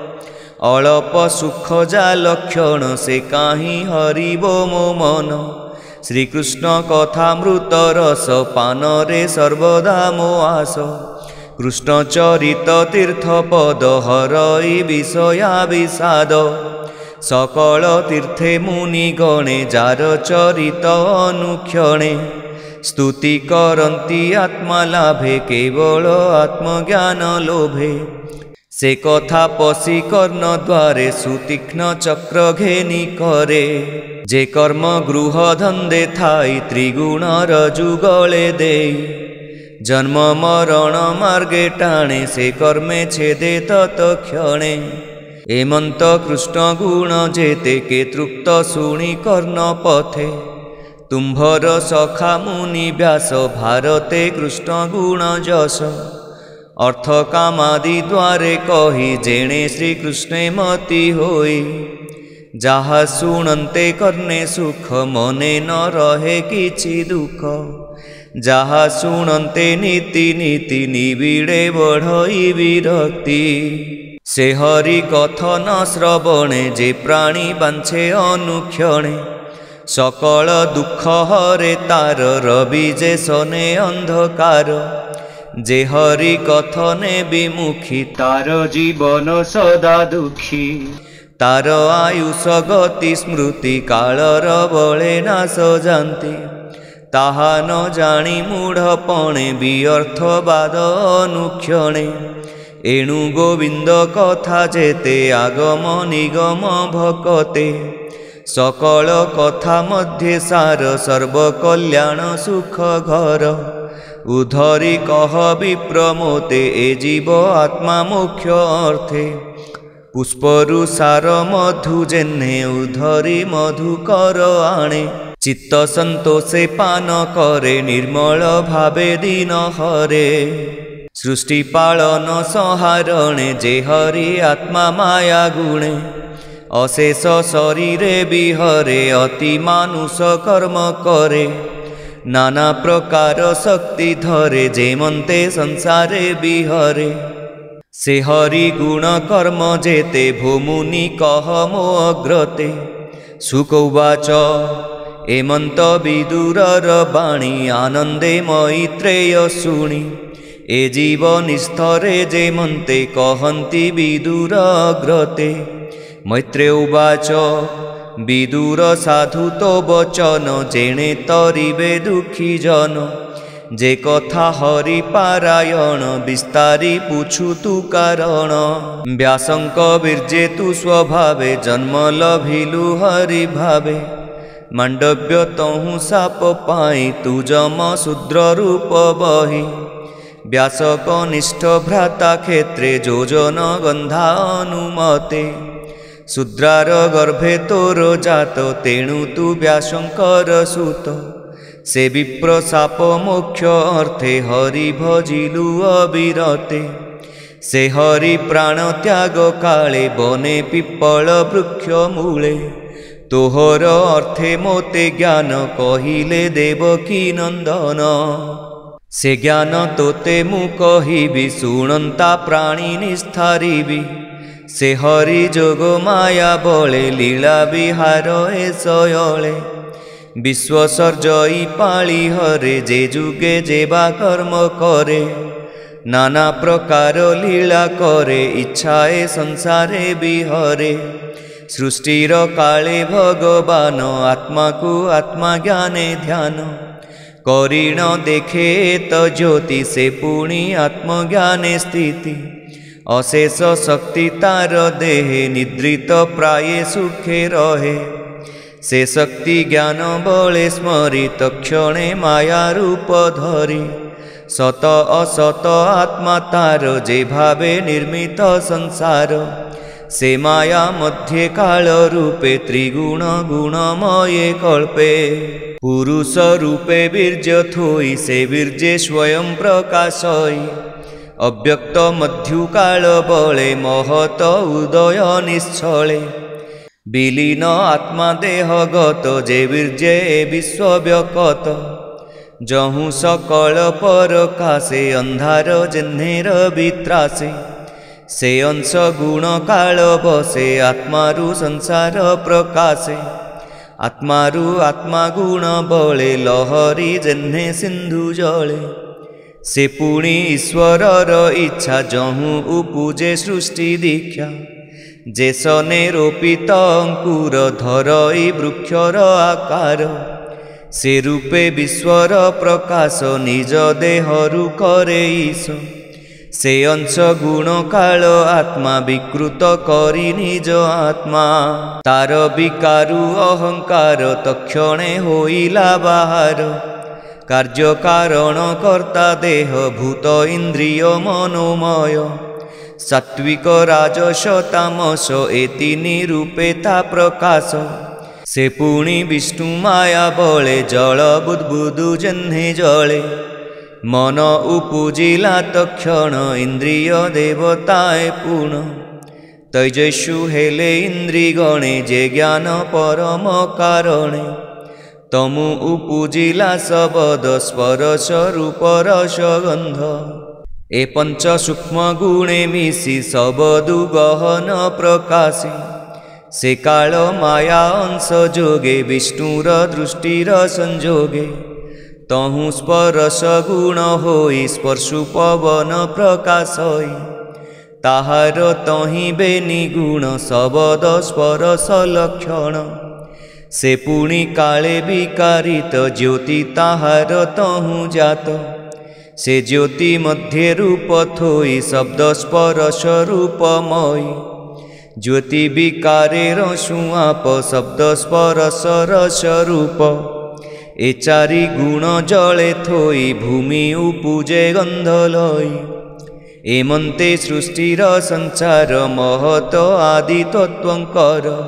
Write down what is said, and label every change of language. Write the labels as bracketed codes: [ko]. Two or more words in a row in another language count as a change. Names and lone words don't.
[or] ଅଳ୍ପ ସୁଖ ଯା ଲକ୍ଷଣ ସେ କାହି ହରିବୋ ମୋ ମନ ଶ୍ରୀକୃଷ୍ଣ କଥାମୃତ ରସ ପାନରେ ସର୍ବଦା ମୋ ଆସ କୃଷ୍ଣ ଚରିତ ତୀର୍ଥ ପଦ ହରଇ ବିଷୟା ବିଷାଦ ସକଳ ତୀର୍ଥେ ମୁନି ଗଣେ ଯାର ଚରିତ ଅନୁକ୍ଷଣେ ସ୍ତୁତି କରନ୍ତି ଆତ୍ମା ଲାଭେ କେବଳ ଆତ୍ମଜ୍ଞାନ ଲୋଭେ ସେ କଥା ପଶି କର୍ଣ୍ଣ ଦ୍ୱାରେ ସୁତୀକ୍ଷ୍ଣ ଚକ୍ର ଘେନି କରେ ଯେ କର୍ମ ଗୃହ ଧନ୍ଦେ ଥାଇ ତ୍ରିଗୁଣ ରଜୁଗଳେ ଦେ ଜନ୍ମ ମରଣ ମାର୍ଗେ ଟାଣେ ସେ କର୍ମେ ଛେଦେ ତତ୍କ୍ଷଣେ ଏମନ୍ତ କୃଷ୍ଣ ଗୁଣ ଯେତେ କେ ତୃପ୍ତ ଶୁଣି କର୍ଣ୍ଣ ପଥେ ତୁମ୍ଭର ସଖା ମୁନି ବ୍ୟାସ ଭାରତେ କୃଷ୍ଣ ଗୁଣ ଯଶ ଅର୍ଥ କାମାଦି ଦ୍ୱାରେ କହି ଯେଣେ ଶ୍ରୀକୃଷ୍ଣେ ମତି ହୋଇ ଯାହା ଶୁଣନ୍ତେ କର୍ଣ୍ଣେ ସୁଖ ମନେ ନ ରହେ କିଛି ଦୁଖ ଯାହା ଶୁଣନ୍ତେ ନୀତି ନୀତି ନିବିଡ଼େ ବଢ଼ଇ ବିରକ୍ତି ସେ ହରି କଥନ ଶ୍ରବଣେ ଯେ ପ୍ରାଣୀ ବାଞ୍ଛେ ଅନୁକ୍ଷଣେ ସକଳ ଦୁଖ ହରେ ତାର ରବି ଯେସନେ ଅନ୍ଧକାର ଯେ ହରି କଥନେ ବିମୁଖୀ ତାର ଜୀବନ ସଦା ଦୁଖୀ ତାର ଆୟୁଷ ଗତି ସ୍ମୃତି କାଳର ବଳେ ନାଶ ଜାଣନ୍ତି ତାହା ନ ଜାଣି ମୂଢ଼ପଣେ ବ୍ୟର୍ଥବାଦ ଅନୁକ୍ଷଣେ ଏଣୁ ଗୋବିନ୍ଦ କଥା ଯେତେ ଆଗମ ନିଗମ ଭକତେ ସକଳ କଥା ମଧ୍ୟେ ସାର ସର୍ବକଲ୍ୟାଣ ସୁଖ ଘର ଉଧରି କହ ବିପ୍ର ମୋତେ ଏ ଜୀବ ଆତ୍ମା ମୋକ୍ଷ ଅର୍ଥେ ପୁଷ୍ପରୁ ସାର ମଧୁ ଯେହ୍ନେ ଉଧରି ମଧୁକର ଆଣେ ଚିତ୍ତ ସନ୍ତୋଷେ ପାନ କରେ ନିର୍ମଳ ଭାବେ ଦିନ ହରେ ସୃଷ୍ଟି ପାଳନ ସଂହାରଣେ ଯେ ହରି ଆତ୍ମା ମାୟା ଗୁଣେ ଅଶେଷ ଶରୀରେ ବିହରେ ଅତି ମାନୁଷ କର୍ମ କରେ ନାନା ପ୍ରକାର ଶକ୍ତି ଧରେ ଯେମନ୍ତେ ସଂସାରେ ବିହରେ ସେ ହରି ଗୁଣ କର୍ମ ଯେତେ ଭୂମୁନି କହ ମୋ ଅଗ୍ରତେ ଶୁକ ଉବାଚ ଏମନ୍ତ ବିଦୁରର ବାଣୀ ଆନନ୍ଦେ ମୈତ୍ରେୟ ଶୁଣି ଏ ଜୀବ ନିସ୍ତରେ ଯେମନ୍ତେ କହନ୍ତି ବିଦୁର ଅଗ୍ରତେ ମୈତ୍ରେୟ ଉବାଚ ବିଦୁର ସାଧୁ ତୋ ବଚନ ଯେଣେ ତରିବେ ଦୁଖୀ ଜନ ଯେ କଥା ହରି ପାରାୟଣ ବିସ୍ତାରି ପଚାରୁ ତୁ କାରଣ ବ୍ୟାସଙ୍କ ବୀର୍ଯ୍ୟେ ତୁ ସ୍ୱଭାବେ ଜନ୍ମ ଲଭିଲୁ ହରି ଭାବେ ମାଣ୍ଡବ୍ୟ ତହୁଁ ଶାପ ପାଇ ତୁ ଯମ ଶୂଦ୍ର ରୂପ ବହି ବ୍ୟାସ କନିଷ୍ଠ ଭ୍ରାତା କ୍ଷେତ୍ରେ ଯୋଜନ ଗନ୍ଧା ଅନୁମତେ ଶୂଦ୍ରାର ଗର୍ଭେ ତୋର ଜାତ ତେଣୁ ତୁ ବ୍ୟାସଙ୍କର ସୁତ ସେ ବିପ୍ର ଶାପ ମୋକ୍ଷ ଅର୍ଥେ ହରି ଭଜିଲୁ ଅବିରତେ ସେ ହରି ପ୍ରାଣ ତ୍ୟାଗ କାଳେ ବନେ ପିପ୍ପଳ ବୃକ୍ଷ ମୂଳେ ତୋହର ଅର୍ଥେ ମୋତେ ଜ୍ଞାନ କହିଲେ ଦେବକୀ ନନ୍ଦନ ସେ ଜ୍ଞାନ ତୋତେ ମୁଁ କହିବି ଶୁଣନ୍ତା ପ୍ରାଣୀ ନିସ୍ତାରିବି ସେ ହରି ଯୋଗ ମାୟା ବଳେ ଲୀଳା ବିହାର ଏ ସଅଳେ ବିଶ୍ୱ ସର୍ଜଇ ପାଳି ହରେ ଯେ ଯୁଗେ ଯେବା କର୍ମ କରେ ନାନା ପ୍ରକାର ଲୀଳା କରେ ଇଚ୍ଛାଏ ସଂସାରେ ବିହରେ ସୃଷ୍ଟିର କାଳେ ଭଗବାନ ଆତ୍ମାକୁ ଆତ୍ମା ଜ୍ଞାନେ ଧ୍ୟାନ କରିଣ ଦେଖେ ତ ଜ୍ୟୋତି ସେ ପୁଣି ଆତ୍ମଜ୍ଞାନେ ସ୍ଥିତି ଅଶେଷ ଶକ୍ତି ତାର ଦେହେ ନିଦ୍ରିତ ପ୍ରାୟେ ସୁଖେ ରହେ ସେ ଶକ୍ତି ଜ୍ଞାନ ବଳେ ସ୍ମରିତ କ୍ଷଣେ ମାୟା ରୂପ ଧରି ସତ ଅସତ ଆତ୍ମା ତାର ଯେ ଭାବେ ନିର୍ମିତ ସଂସାର ସେ ମାୟା ମଧ୍ୟେ କାଳ ରୂପେ ତ୍ରିଗୁଣ ଗୁଣମୟେ କଳ୍ପେ ପୁରୁଷ ରୂପେ ବୀର୍ଯ୍ୟ ଥୋଇ ସେ ବୀର୍ଯ୍ୟେ ସ୍ୱୟଂ ପ୍ରକାଶଇ ଅବ୍ୟକ୍ତ ମଧ୍ୟୁ କାଳ ବଳେ ମହତ ଉଦୟ ନିଶ୍ଚଳେ ବିଲୀନ ଆତ୍ମା ଦେହଗତ ଯେ ବୀର୍ଯ୍ୟେ ବିଶ୍ୱବ୍ୟକ୍ତ ଯହୁଁ ସକଳ ପରକାଶେ ଅନ୍ଧାର ଯେହ୍ନେର ବିତ୍ରାସେ ସେ ଅଂଶ ଗୁଣ କାଳ ବଶେ ଆତ୍ମାରୁ ସଂସାର ପ୍ରକାଶେ ଆତ୍ମାରୁ ଆତ୍ମା ଗୁଣ ବଳେ ଲହରୀ ଯେହ୍ନେ ସିନ୍ଧୁ ଜଳେ ସେ ପୁଣି ଈଶ୍ୱରର ଇଚ୍ଛା ଯହୁଁ ଉପୁଜେ ସୃଷ୍ଟି ଦୀକ୍ଷା ଯେସନେ ରୋପିତ ଅଙ୍କୁର ଧରଇ ବୃକ୍ଷର ଆକାର ସେ ରୂପେ ବିଶ୍ୱର ପ୍ରକାଶ ନିଜ ଦେହରୁ କରେ ଈଶ ସେ ଅଂଶ ଗୁଣ କାଳ ଆତ୍ମା ବିକୃତ କରି ନିଜ ଆତ୍ମା ତାର ବିକାରୁ ଅହଙ୍କାର ତକ୍ଷଣେ ହୋଇଲା ବାହାର କାର୍ଯ୍ୟ କାରଣ କର୍ତ୍ତା ଦେହ ଭୂତ ଇନ୍ଦ୍ରିୟ ମନୋମୟ ସାତ୍ତ୍ୱିକ ରାଜସ ତାମସ ଏ ତିନି ରୂପେ ତା ପ୍ରକାଶ ସେ ପୁଣି ବିଷ୍ଣୁ ମାୟା ବଳେ ଜଳ ବୁଦ୍ବୁଦୁ ଯେହ୍ନେ ଜଳେ ମନ ଉପୁଜିଲା ତକ୍ଷଣ ଇନ୍ଦ୍ରିୟ ଦେବତାଏ ପୂର୍ଣ୍ଣ ତୈଜସ୍ୟୁ ହେଲେ ଇନ୍ଦ୍ରିଗଣେ ଯେ ଜ୍ଞାନ ପରମ କାରଣେ ତମୁ ଉପୁଜିଲା ଶବଦ ସ୍ପର୍ଶ ରୂପ ରସ ଗନ୍ଧ ଏ ପଞ୍ଚ ସୂକ୍ଷ୍ମ ଗୁଣେ ମିଶି ଶବଦୁ ଗଗନ ପ୍ରକାଶି ସେ କାଳ ମାୟା ଅଂଶ ଯୋଗେ ବିଷ୍ଣୁର ଦୃଷ୍ଟିର ସଂଯୋଗେ ତହୁଁ ସ୍ପର୍ଶ ଗୁଣ ହୋଇ ସ୍ପର୍ଶୁ ପବନ ପ୍ରକାଶ ହୋଇ ତାହାର ତହିଁ ବେନି ଗୁଣ ଶବଦ ସ୍ପର୍ଶ ଲକ୍ଷଣ ସେ ପୁଣି କାଳେ ବିକାରିତ ଜ୍ୟୋତି ତାହାର ତହୁଁ ଜାତ ସେ ଜ୍ୟୋତି ମଧ୍ୟ ରୂପ ଥୋଇ ଶବ୍ଦ ସ୍ପର୍ଶ ରୂପମୟୀ ଜ୍ୟୋତି ବିକାରେ ରସୁ ଆପ ଶବ୍ଦ ସ୍ପର୍ଶ ରସ ରୂପ ଏ ଚାରି ଗୁଣ ଜଳେ ଥୋଇ ଭୂମି ଉପୁଜେ ଗନ୍ଧ ଲଇ ଏମନ୍ତେ ସୃଷ୍ଟିର ସଂସାର ମହତ ଆଦି ତତ୍ତ୍ୱଙ୍କର